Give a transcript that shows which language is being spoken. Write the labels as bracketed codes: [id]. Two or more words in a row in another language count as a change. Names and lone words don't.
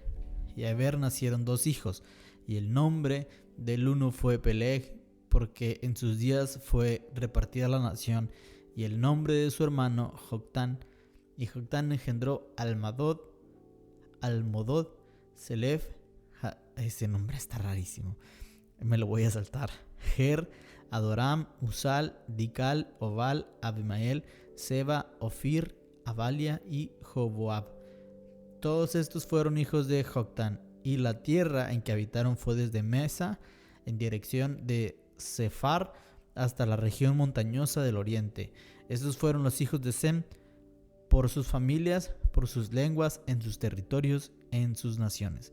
[es] Y a Eber nacieron 2 hijos, y el nombre del uno fue Peleg, porque en sus días fue repartida la nación, y el nombre de su hermano Joctán. Y Joctán engendró Almodod, Selef, ese nombre está rarísimo, me lo voy a saltar, Ger, Adoram, Usal, Dikal, Obal, Abimael, Seba, Ofir, Avalia y Joboab. Todos estos fueron hijos de Joctán, y la tierra en que habitaron fue desde Mesa en dirección de Sefar hasta la región montañosa del oriente. Estos fueron los hijos de Sem por sus familias, por sus lenguas, en sus territorios, en sus naciones.